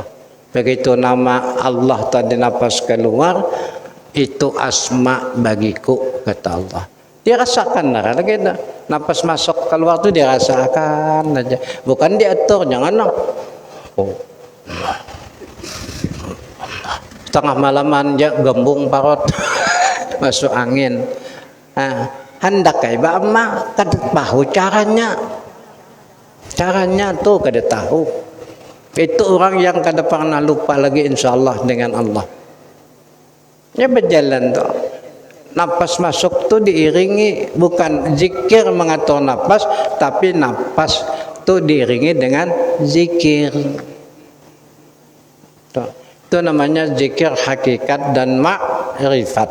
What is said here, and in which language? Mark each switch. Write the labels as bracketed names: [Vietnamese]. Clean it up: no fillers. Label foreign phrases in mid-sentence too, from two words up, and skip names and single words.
[Banjar] Begitu nama Allah tadi napas keluar, itu asma bagiku kata Allah. Dia rasakan lagi napas masuk keluar tuh dia rasakan aja. Bukan diatur, jangan oh. Tengah malaman ya gembung parot masuk angin. Nah, hendak kayak bama kada tahu caranya tuh kada tahu. Itu orang yang kada pernah lupa lagi insyaallah dengan Allah. Ya berjalan tuh. Napas masuk tuh diiringi bukan zikir mengatur napas, tapi napas tuh diiringi dengan zikir. Itu namanya zikir hakikat dan ma'rifat.